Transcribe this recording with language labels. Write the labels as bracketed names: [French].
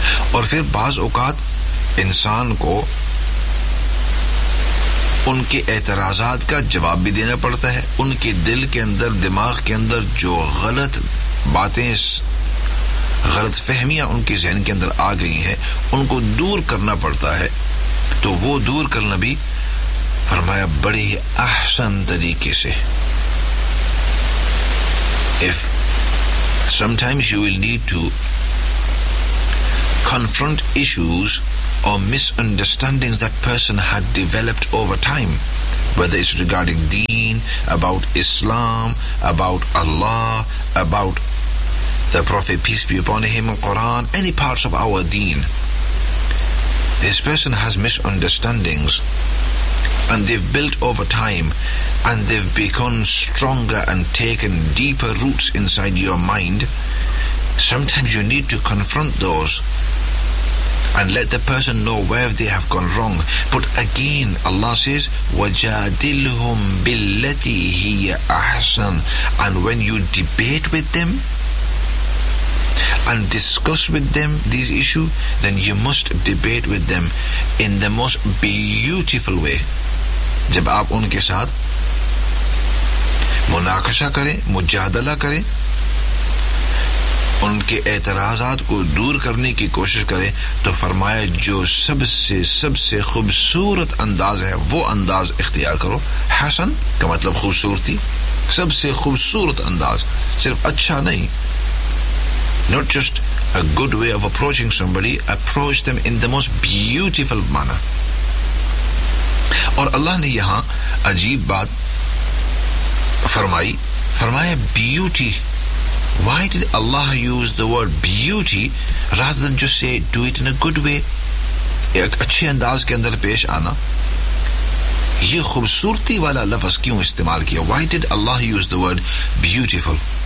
[Urdu] اور پھر بعض اوقات انسان کو ان کے اعتراضات کا جواب بھی دینا پڑتا ہے, ان کے دل کے اندر, دماغ کے اندر جو غلط باتیں, غلط فہمیاں ان کے ذہن کے اندر آ گئی ہیں, ان کو دور کرنا پڑتا ہے. تو وہ دور کرنا بھی فرمایا بڑی احسن طریقے سے. [English] If sometimes you will need to confront issues or misunderstandings that person had developed over time, whether it's regarding deen, about Islam, about Allah, about the Prophet peace be upon him, Quran, any parts of our deen. This person has misunderstandings and they've built over time and they've become stronger and taken deeper roots inside your mind. Sometimes you need to confront those and let the person know where they have gone wrong. But again, Allah says, [Arabic] وَجَادِلْهُمْ بِالَّتِي هِيَ أَحْسَنْ, [English] and when you debate with them and discuss with them this issue, then you must debate with them in the most beautiful way. [Urdu] جب آپ ان کے ساتھ مناقشہ کریں, مجادلہ کریں, ان کے اعتراضات کو دور کرنے کی کوشش کریں, تو فرمایا جو سب سے خوبصورت انداز ہے وہ انداز اختیار کرو. حسن کا مطلب خوبصورتی, سب سے خوبصورت انداز, صرف اچھا نہیں, [English] not just a good way of approaching somebody, approach them in the most beautiful manner. [Urdu] اور اللہ نے یہاں عجیب بات فرمایا beauty. [English] Why did Allah use the word beauty rather than just say do it in a good way, [Urdu] ایک اچھے انداز کے اندر پیش آنا, یہ خوبصورتی والا لفظ کیوں استعمال کیا؟ [English] Why did Allah use the word beautiful?